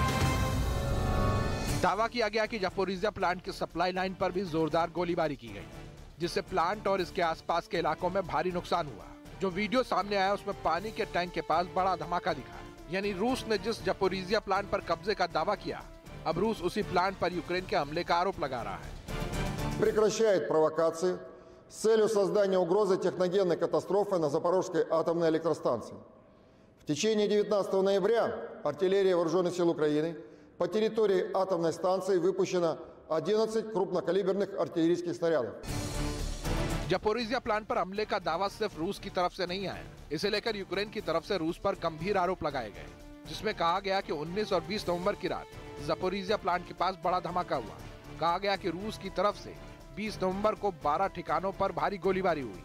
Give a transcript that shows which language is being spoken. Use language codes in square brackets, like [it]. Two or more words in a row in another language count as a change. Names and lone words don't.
[hi] दावा किया गया कि जापोरिजिया प्लांट की सप्लाई लाइन पर भी जोरदार गोलीबारी की गई, जिससे प्लांट और इसके आसपास के इलाकों में भारी नुकसान हुआ। जो वीडियो सामने आया उसमें पानी के टैंक के पास बड़ा धमाका दिखा। यानी रूस ने जिस जापोरिजिया प्लांट पर कब्जे का दावा किया, अब रूस उसी प्लांट पर यूक्रेन के हमले का आरोप लगा रहा है। [ru] Прекращает провокации с целью создания угрозы техногенной катастрофы на Запорожской атомной электростанции. В течение 19 ноября артиллерия Вооруженных сил Украины по территории атомной станции выпущено 11 крупнокалиберных артиллерийских снарядов. [hi] जापोरिजिया प्लांट पर हमले का दावा सिर्फ रूस की तरफ से नहीं आया। इसे लेकर यूक्रेन की तरफ से रूस पर गंभीर आरोप लगाए गए, जिसमें कहा गया कि 19 और 20 नवंबर की रात जापोरिजिया प्लांट के पास बड़ा धमाका हुआ। कहा गया कि रूस की तरफ से 20 नवंबर को 12 ठिकानों पर भारी गोलीबारी हुई।